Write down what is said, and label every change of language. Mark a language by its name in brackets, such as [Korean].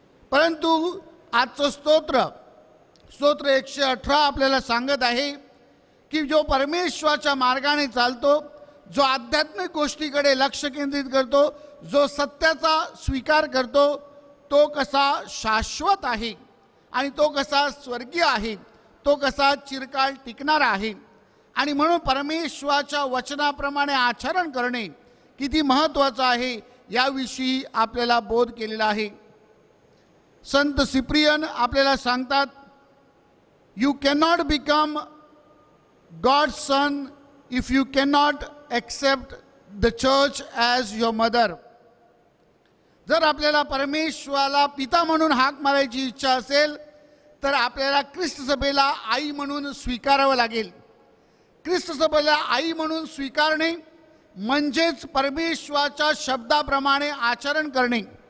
[Marathi] परंतु आजचं स्तोत्र 118 आपल्याला सांगत आहे की जो परमेश्वराच्या मार्गाने चालतो, जो आध्यात्मिक गोष्टीकडे लक्ष केंद्रित करतो, जो सत्याचा स्वीकार करतो, तो कसा शाश्वत आहे आणि तो कसा स्वर्गीय आहे, तो कसा चिरकाल टिकणारा आहे. आणि म्हणून परमेश्वराच्या वचनाप्रमाणे आचरण करणे किती महत्त्वाचं आहे याविषयी आपल्याला बोध केलेला आहे. संत सिप्रियन आपल्याला सांगतात, [English] You cannot become God's son if you cannot accept the church as your mother. [Marathi] जर आपल्याला परमेश्वराला पिता म्हणून हाक मारायची इच्छा असेल तर आपल्याला ख्रिस्त सभेला आई म्हणून स्वीकारावं लागेल. ख्रिस्त सभेला आई म्हणून स्वीकारणे म्हणजेच परमेश्वराच्या शब्दाप्रमाणे आचरण करणे.